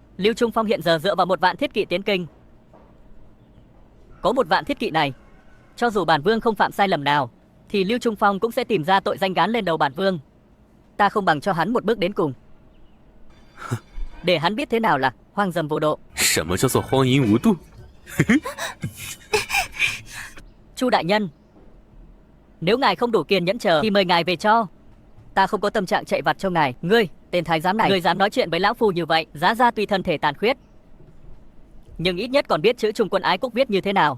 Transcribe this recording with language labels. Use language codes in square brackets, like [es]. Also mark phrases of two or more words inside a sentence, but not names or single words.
[vi] Lưu Trung Phong hiện giờ dựa vào 1 vạn thiết kỵ tiến kinh. Có 1 vạn thiết kỵ này, cho dù bản vương không phạm sai lầm nào, thì Lưu Trung Phong cũng sẽ tìm ra tội danh gán lên đầu bản vương. Ta không bằng cho hắn một bước đến cùng, để hắn biết thế nào là hoang dâm vô độ. [zh] 什么叫做荒淫无度？ [vi] Chu đại nhân, nếu ngài không đủ kiên nhẫn chờ thì mời ngài về cho. Ta không có tâm trạng chạy vặt cho ngài. Ngươi, tên thái giám này, ngươi dám nói chuyện với lão phu như vậy? Giá ra tuy thân thể tàn khuyết, nhưng ít nhất còn biết chữ Trung Quân Ái Quốc viết như thế nào.